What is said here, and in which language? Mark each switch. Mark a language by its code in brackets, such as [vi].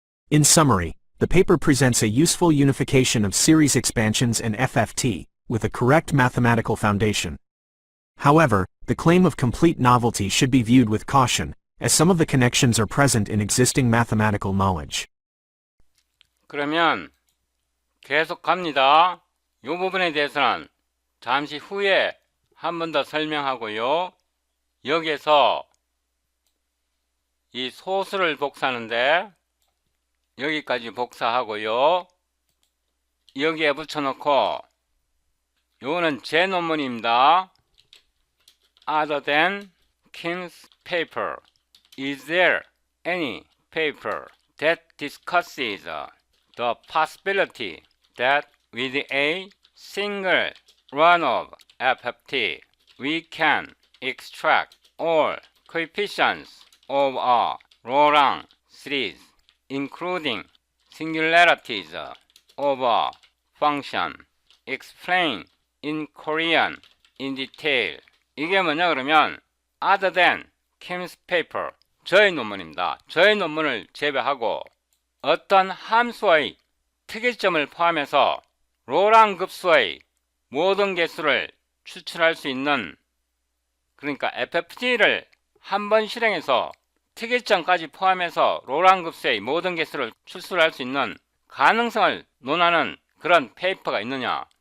[en] In summary, the paper presents a useful unification of series expansions and FFT, with a correct mathematical foundation. However, the claim of complete novelty should be viewed with caution, as some of the connections are present in existing mathematical knowledge. [ko] 그러면 계속 갑니다. 이 부분에 대해서는 잠시 후에 한 번 더 설명하고요. 여기에서 이 소수를 복사하는데 여기까지 복사하고요. 여기에 붙여놓고 요거는 제 논문입니다. [en] Other than Kim's paper, is there any paper that discusses the possibility that with a single run of FFT we can extract all coefficients of a Laurent series, including singularities of a function, explain in Korean in detail. [ko] 이게 뭐냐 그러면 [en] other than Kim's paper, [ko] 저의 논문입니다. 저의 논문을 제외하고 어떤 함수의 특이점을 포함해서 로랑 급수의 모든 개수를 추출할 수 있는, 그러니까 FFT를 한 번 실행해서 특이점까지 포함해서 로랑 급수의 모든 개수를 추출할 수 있는 가능성을 논하는 그런 페이퍼가 있느냐.